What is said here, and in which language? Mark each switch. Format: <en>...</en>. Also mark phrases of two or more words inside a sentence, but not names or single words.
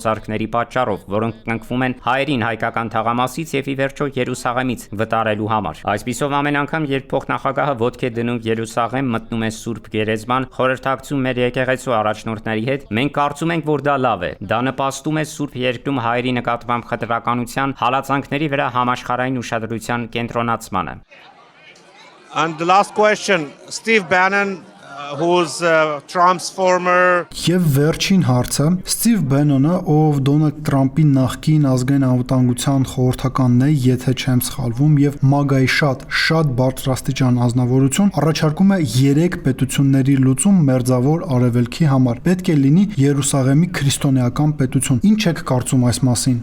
<hy>հարձակումների պատճառով, որոնք կնքվում են հայերին հայկական թաղամասից եւ ի վերջո Երուսաղեմից վտարելու համար։ Այսպիսով ամեն անգամ, երբ փոխնախագահը ոտք է դնում Երուսաղեմ, մտնում է Սուրբ Գերեզման, խորհրդակցում մեր եկեղեցու առաջնորդների հետ, մենք կարծում ենք, որ դա լավ է։ Դա նպաստում է Սուրբ Երկրում հայերի նկատմամբ խտրականության, հալածանքների վրա համաշխարհային ուշադրության կենտրոնացմանը։</hy> <en>And the last question, Steve Bannon, who's Trump's former</en> <hy>Եվ վերջին հարցը Ստիվ Բենոնը, ով Դոնալդ Թրամփի նախկին ազգային անվտանգության խորհրդականն է, եթե չեմ սխալվում, եւ MAGA-ի շատ բարձրաստիճան անձնավորություն, առաջարկում է 3 պետությունների լուծում մերձավոր արևելքի համար։ Պետք է լինի Երուսաղեմի քրիստոնեական պետություն։ Ինչ եք կարծում այս մասին։</hy>